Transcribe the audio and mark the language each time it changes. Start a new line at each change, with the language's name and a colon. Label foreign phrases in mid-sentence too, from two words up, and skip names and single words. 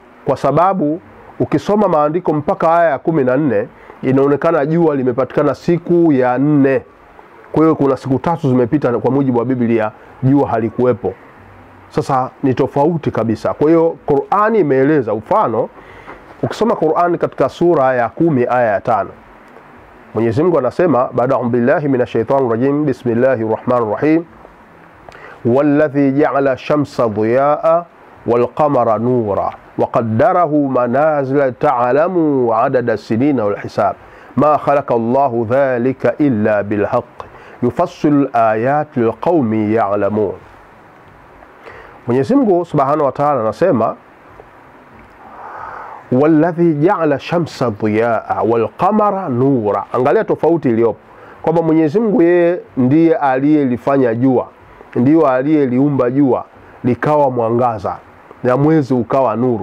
Swahili: Kwa sababu ukisoma maandiko mpaka aya ya 14 inaonekana jua limepatikana siku ya 4. Kwa hiyo kuna siku 3 zimepita kwa mujibu wa Biblia, jua halikuwepo. Sasa ni tofauti kabisa. Kwa hiyo Qur'ani imeeleza. Mfano, ukisoma Qur'ani katika sura ya 10 aya ya 5, Mwenyezi Mungu anasema, baada
Arabic: بالله من الشيطان الرجيم، بسم الله الرحمن الرحيم، والذي جعل الشمس ضياء والقمر نورا وقدره منازل لتعلموا عدد السنين والحساب ما خلق الله ذلك إلا بالحق يفصل الآيات لقوم يعلمون.
Swahili: Mwenyezi Mungu
Arabic: سبحانه وتعالى
Swahili: anasema,
Arabic: والذي جعل الشمس ضياء والقمر نورا.
Swahili: Angalia tofauti iliyopo, kwamba Mwenyezi Mungu yeye ndiye aliyelifanya jua, ndiye aliyeliumba jua likawa mwangaza na mwezi ukawa nuru.